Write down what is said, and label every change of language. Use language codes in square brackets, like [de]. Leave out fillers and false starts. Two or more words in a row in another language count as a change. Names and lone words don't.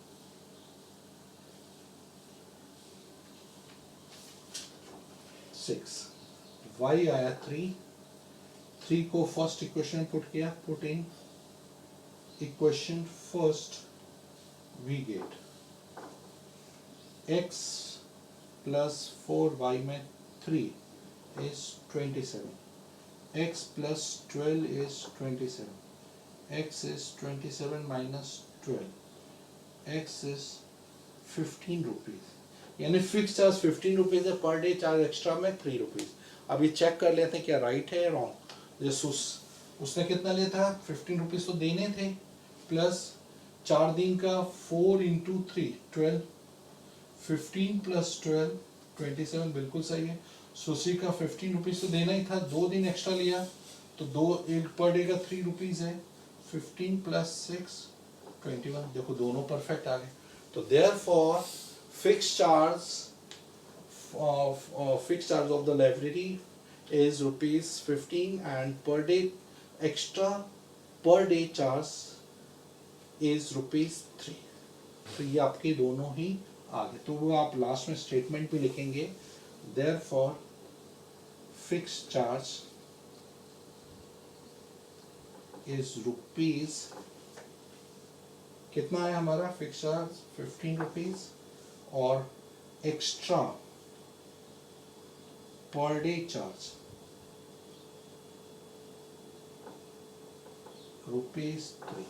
[hi] Y आया 3 को [en] first equation put [hi] किया, [en] put in equation first, we get x plus 4y में 3 is 27, x plus 12 is 27, x is 27 minus 12, x is 15 रुपीज़, यानी fix charge 15 rupees है, per day charge extra में 3 रुपीज़। [hi] अब ये चेक कर लेते हैं क्या राइट है या रॉन्ग। जैसे उसने कितना लिया था? 15 रुपीज़ तो देने थे, प्लस 4 दिन का 4 इंटू 3 12, 15 प्लस 12 27, बिल्कुल सही है। सुशी का 15 रुपीज़ तो देना ही था, 2 दिन एक्स्ट्रा लिया तो 1 [en] per day [hi] का 3 रुपीज़ है, 15 प्लस 6 21, देखो दोनों परफेक्ट आ गए। [en] तो therefore fix charge of the library is rupees 15 and per day extra per day charge is rupees 3। [hi] तो ये आपके दोनों ही आ गए। तो वो आप लास्ट में स्टेटमेंट भी लिखेंगे, [en] therefore fixed charge is rupees, [hi] कितना है हमारा [en] fix charge? [hi] 15 रुपीज़ और [en] extra per day charge [hi] ₹3।